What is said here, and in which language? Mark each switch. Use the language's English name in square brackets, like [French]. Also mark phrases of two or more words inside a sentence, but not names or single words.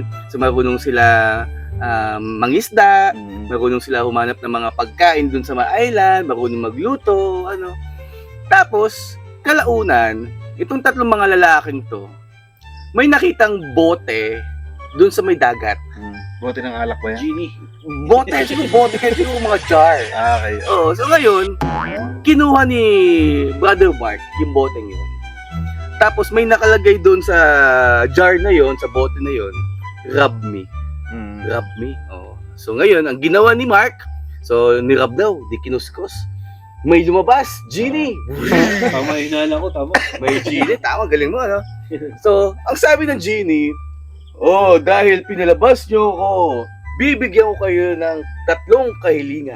[Filipino] So, marunong sila mangisda, marunong sila humanap ng mga pagkain dun sa mga island, marunong magluto, Tapos, kalaunan, itong tatlong mga lalaking to, may nakitang bote dun sa may dagat. Bote ng alak ba yan? Genie. Bote, siguro mga jar. Okay. So ngayon, kinuha ni Brother Mark yung boteng yun. Tapos may nakalagay dun sa jar na yon, sa bote na yon, [English] rub me. Rub me. [Filipino] So ngayon, ang ginawa ni Mark, so nirub daw, di kinuskos. May lumabas, genie. Tama, hinala ko, tama. May genie, tama, galing mo, So, ang sabi ng genie, dahil pinalabas nyo ko, bibigyan ko kayo ng 3 kahilingan.